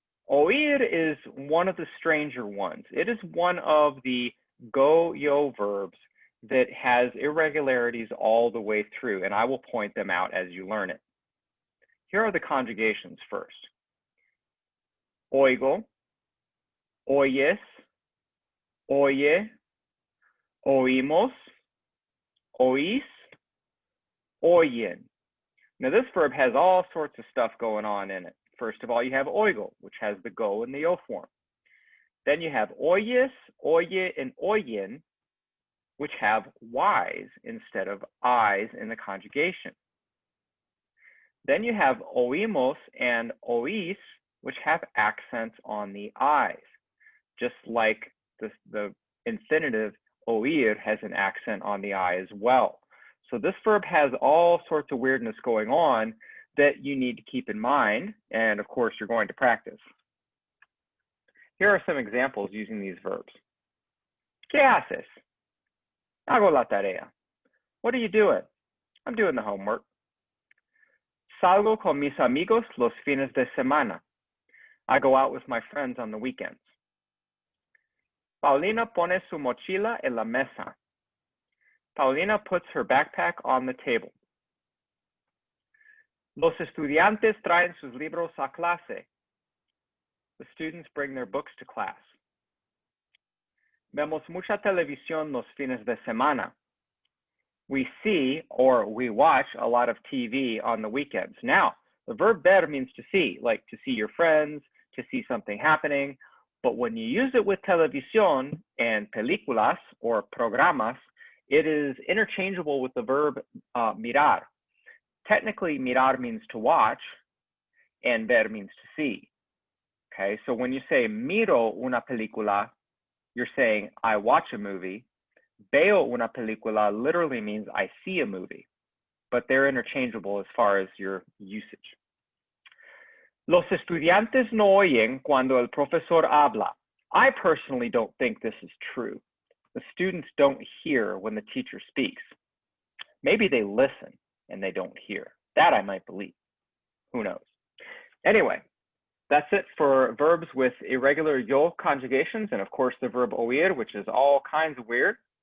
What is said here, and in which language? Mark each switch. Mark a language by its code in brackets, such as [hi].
[en] Oír is one of the stranger ones. It is one of the go-yo verbs that has irregularities all the way through, and I will point them out as you learn it. Here are the conjugations first. [es] Oigo, oyes, oye, oímos, oís, oyen. [en] Now this verb has all sorts of stuff going on in it. First of all, you have oigo, which has the go in the yo form. Then you have oyes, oye, and oyen, which have y's instead of i's in the conjugation. Then you have oímos and oís, which have accents on the i's, just like the infinitive oír has an accent on the I as well. So this verb has all sorts of weirdness going on that you need to keep in mind, and of course you're going to practice. Here are some examples using these verbs. [es] ¿Qué haces? Hago la tarea. [en] What are you doing? I'm doing the homework. [es] Salgo con mis amigos los fines de semana. [en] I go out with my friends on the weekends. [es] Paulina pone su mochila en la mesa. [en] Paulina puts her backpack on the table. [es] Los estudiantes traen sus libros a clase. [en] The students bring their books to class. [es] Vemos mucha televisión los fines de semana. [en] We see or we watch a lot of TV on the weekends. Now, the verb ver means to see, like to see your friends, to see something happening. But when you use it with televisión and películas or programas, it is interchangeable with the verb mirar. Technically, mirar means to watch, and ver means to see. Okay, so when you say [es] miro una película, [en] you're saying I watch a movie. [es] Veo una película [en] literally means I see a movie, but they're interchangeable as far as your usage. [es] Los estudiantes no oyen cuando el profesor habla. [en] I personally don't think this is true. The students don't hear when the teacher speaks. Maybe they listen and they don't hear. That I might believe. Who knows? Anyway, that's it for verbs with irregular yo conjugations, and of course the verb oír, which is all kinds of weird.